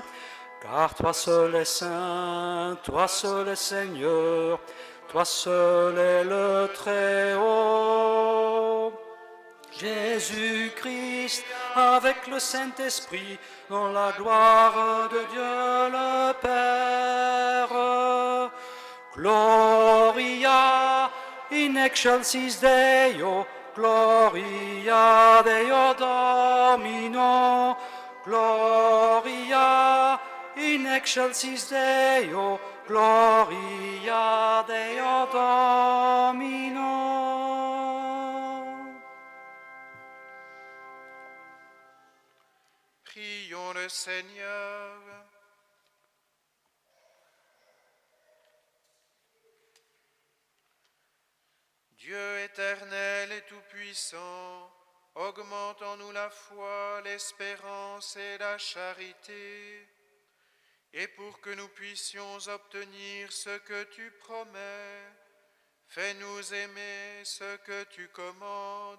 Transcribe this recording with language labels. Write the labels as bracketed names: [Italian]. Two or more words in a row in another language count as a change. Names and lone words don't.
[French] Car toi seul es saint, toi seul es Seigneur, toi seul est le Très-Haut. Jésus-Christ, avec le Saint-Esprit, dans la gloire de Dieu le Père. [Latin] Gloria in excelsis Deo, gloria Deo Domino, gloria in excelsis Deo, gloria Deo Domino. [French] Prions le Seigneur. Dieu éternel et tout-puissant, augmente en nous la foi, l'espérance et la charité, et pour que nous puissions obtenir ce que tu promets, fais-nous aimer ce que tu commandes.